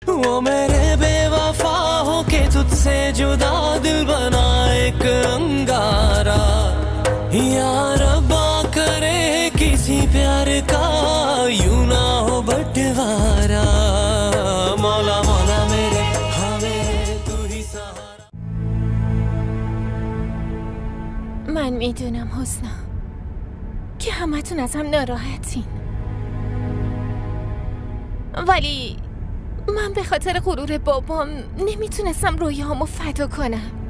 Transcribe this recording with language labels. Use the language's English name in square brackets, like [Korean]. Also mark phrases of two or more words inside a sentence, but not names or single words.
[Hindi] वो मेरे बेवफा हो के तुझसे जुदा दिल बना एक अंगारा या रब्बा करे किसी प्यार का यूं ना हो बंटवारा मौला मौला मेरे हाँ मेरे तू ही सहारा [Persian] من میدونم حسنا که همتون ازم ناراحتین ولی من به خاطر غرور بابام نمیتونستم رویاهامو فدا کنم.